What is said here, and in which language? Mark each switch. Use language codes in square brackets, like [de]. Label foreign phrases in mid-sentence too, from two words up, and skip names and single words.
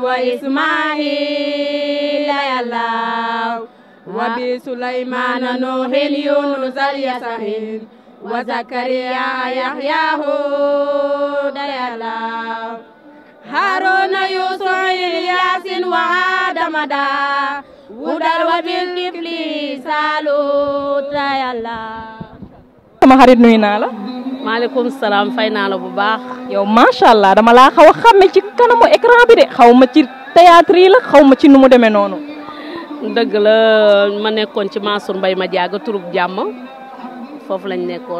[ar] وإسماعيل يا الله وبسليمان نوح يونس اليسعين وزكريا يحيى هود يا الله هارون يوسف ياسين وآدم داود وبالكفل سالوت يا الله [wo] sama xarit nuyu naa la. maaleykum salaam fay naa la bu baax. yow [ar] ما شاء الله [wo] dama laa xaw a xàmme ci kanamu écran bi de xaw ma ci théâtre yi la xaw ma ci nu mu demee noonu. dëgg la ma nekkoon ci Mansour Mbaye ma jaaga turub jàmm foofu lañ nekkoon.